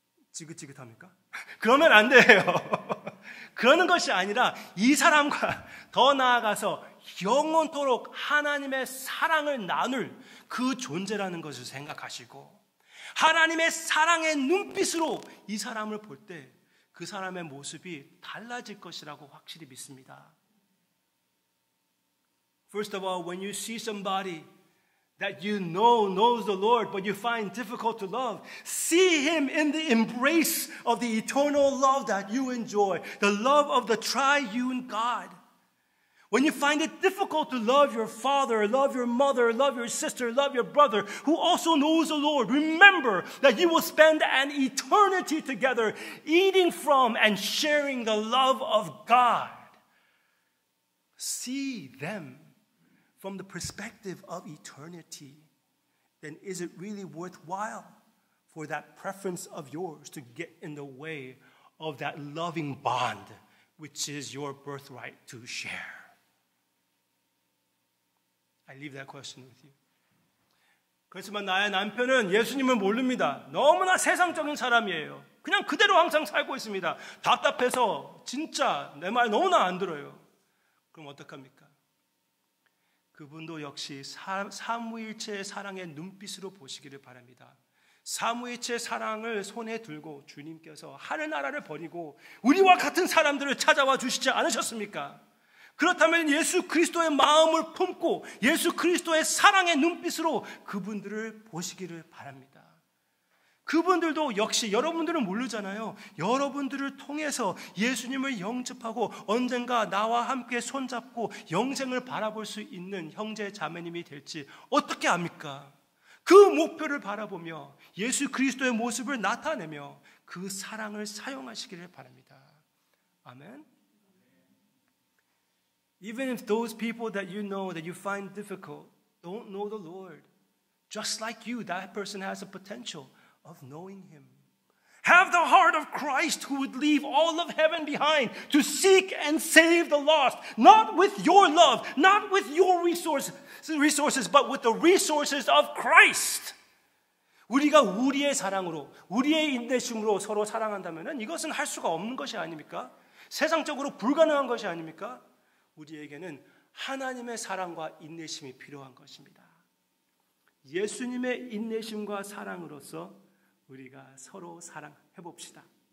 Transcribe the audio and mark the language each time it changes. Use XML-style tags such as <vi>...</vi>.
<ko>지긋지긋합니까? 그러면 안 돼요. 그러는 것이 아니라 이 사람과 더 나아가서 영원토록 하나님의 사랑을 나눌 그 존재라는 것을 생각하시고 하나님의 사랑의 눈빛으로 이 사람을 볼 때 그 사람의 모습이 달라질 것이라고 확실히 믿습니다.</ko> <en>First of all, when you see somebody that you know knows the Lord, but you find difficult to love, see him in the embrace of the eternal love that you enjoy, the love of the triune God. When you find it difficult to love your father, love your mother, love your sister, love your brother, who also knows the Lord, remember that you will spend an eternity together, eating from and sharing the love of God. See them from the perspective of eternity. Then is it really worthwhile for that preference of yours to get in the way of that loving bond, which is your birthright to share? I leave that question with you.</en> <ko>그렇지만 나의 남편은 예수님을 모릅니다. 너무나 세상적인 사람이에요. 그냥 그대로 항상 살고 있습니다. 답답해서 진짜 내 말 너무나 안 들어요. 그럼 어떡합니까? 그분도 역시 삼위일체의 사랑의 눈빛으로 보시기를 바랍니다. 삼위일체의 사랑을 손에 들고 주님께서 하늘나라를 버리고 우리와 같은 사람들을 찾아와 주시지 않으셨습니까? 그렇다면 예수 그리스도의 마음을 품고 예수 그리스도의 사랑의 눈빛으로 그분들을 보시기를 바랍니다. 그분들도 역시 여러분들은 모르잖아요. 여러분들을 통해서 예수님을 영접하고 언젠가 나와 함께 손잡고 영생을 바라볼 수 있는 형제 자매님이 될지 어떻게 압니까? 그 목표를 바라보며 예수 그리스도의 모습을 나타내며 그 사랑을 사용하시기를 바랍니다. 아멘.</ko> <en>Even if those people that you find difficult don't know the Lord, just like you, that person has a potential of knowing Him. Have the heart of Christ who would leave all of heaven behind to seek and save the lost, not with your love, not with your resources, but with the resources of Christ.</en> <ko>우리가 우리의 사랑으로, 우리의 인내심으로 서로 사랑한다면 이것은 할 수가 없는 것이 아닙니까? 세상적으로 불가능한 것이 아닙니까? 우리에게는 하나님의 사랑과 인내심이 필요한 것입니다. 예수님의 인내심과 사랑으로서 우리가 서로 사랑해 봅시다.</ko>